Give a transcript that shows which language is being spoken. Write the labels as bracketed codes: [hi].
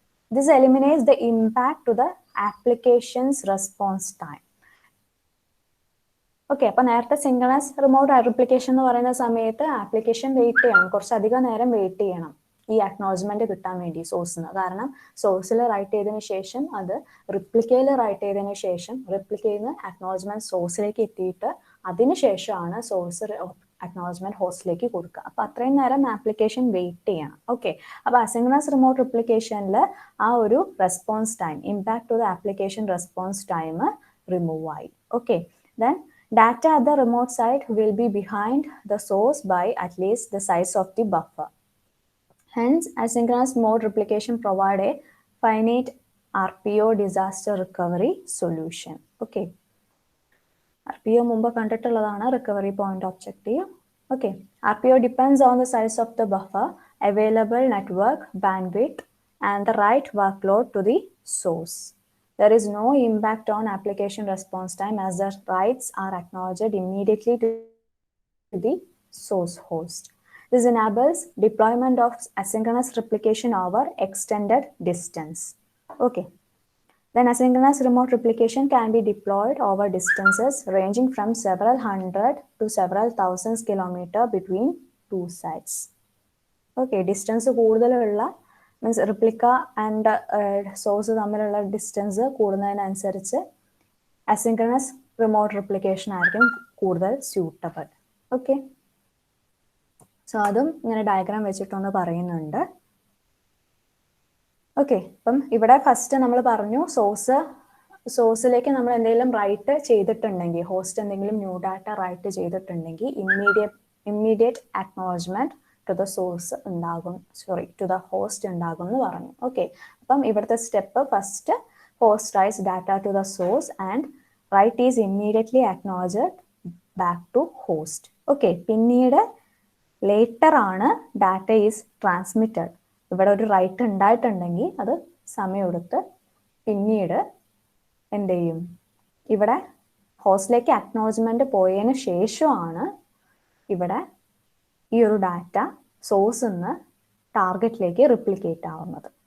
[en] This eliminates the impact to the application's response time. [ml] Okay, അപ്പൊ നേരത്തെ സിംഗിളസ് remote replication എന്ന് പറയുന്ന സമയത്ത് ആപ്ലിക്കേഷൻ വെയിറ്റ് ചെയ്യണം, കുറച്ചധികം നേരം വെയിറ്റ് ചെയ്യണം ഈ അക്നോളജ്മെന്റ് കിട്ടാൻ വേണ്ടി സോഴ്സിന്. കാരണം സോഴ്സിൽ റൈറ്റ് ചെയ്തതിന് ശേഷം അത് റിപ്ലിക്കയിൽ റൈറ്റ് ചെയ്തതിന് ശേഷം റിപ്ലിക്കയിൽ നിന്ന് അക്നോളജ്മെന്റ് സോഴ്സിലേക്ക് എത്തിയിട്ട് അതിനുശേഷമാണ് സോഴ്സ് അക്നോളജ്മെന്റ് ഹോസ്റ്റിലേക്ക് കൊടുക്കുക. അപ്പൊ അത്രയും നേരം ആപ്ലിക്കേഷൻ വെയിറ്റ് ചെയ്യണം. ഓക്കെ, അപ്പൊ അസിൻക്രണസ് റിമോട്ട് റിപ്ലിക്കേഷനിൽ ആ ഒരു response time, [en] impact to the application response time [ml] remove ആയി. [en] Okay, then data at the remote site will be behind the source by at least the size of the buffer. Hence, asynchronous mode replication provide a finite RPO disaster recovery solution. Okay. RPO [ml] മുമ്പ് കണ്ടിട്ടുള്ളതാണ്, [en] recovery point objective. Okay. RPO depends on the size of the buffer, available network bandwidth, and the write workload to the source. There is no impact on application response time as the writes are acknowledged immediately to the source host. This enables deployment of asynchronous replication over extended distance. Okay. Then asynchronous remote replication can be deployed over distances ranging from several hundred to several thousands kilometers between two sites. [ml] Okay, distance കൂടുതലുള്ള means replica and source തമ്മിലുള്ള distance കൂടുന്നതിനനുസരിച്ച് asynchronous remote replication ആയിരിക്കും കൂടുതൽ suitable. Okay, so അതും ഇങ്ങനെ diagram വെച്ചിട്ടൊന്ന് പറയുന്നുണ്ട്. Okay, അപ്പം ഇവിടെ ഫസ്റ്റ് നമ്മൾ പറഞ്ഞു സോഴ്സിലേക്ക് നമ്മൾ എന്തെങ്കിലും റൈറ്റ് ചെയ്തിട്ടുണ്ടെങ്കിൽ, ഹോസ്റ്റ് എന്തെങ്കിലും ന്യൂ ഡാറ്റ റൈറ്റ് ചെയ്തിട്ടുണ്ടെങ്കിൽ immediate acknowledgement [en] to the source [ml] ഉണ്ടാകും, [en] to the host [ml] ഉണ്ടാകും എന്ന് പറഞ്ഞു. [en] okay, [ml] അപ്പം ഇവിടുത്തെ [en] Step first host writes data to the source and write is immediately acknowledged back to host. [ml] Okay, പിന്നീട് ലേറ്റർ ആണ് ഡാറ്റ ഈസ് ട്രാൻസ്മിറ്റഡ്. ഇവിടെ ഒരു റൈറ്റ് ഉണ്ടായിട്ടുണ്ടെങ്കിൽ അത് സമയമെടുത്ത് പിന്നീട് എന്ത് ചെയ്യും, ഇവിടെ ഹോസ്റ്റിലേക്ക് അക്നോളജ്മെന്റ് പോയതിന് ശേഷമാണ് ഇവിടെ ഈ ഒരു ഡാറ്റ സോഴ്സ് നിന്ന് ടാർഗറ്റിലേക്ക് റിപ്ലിക്കേറ്റ് ആവുന്നത്.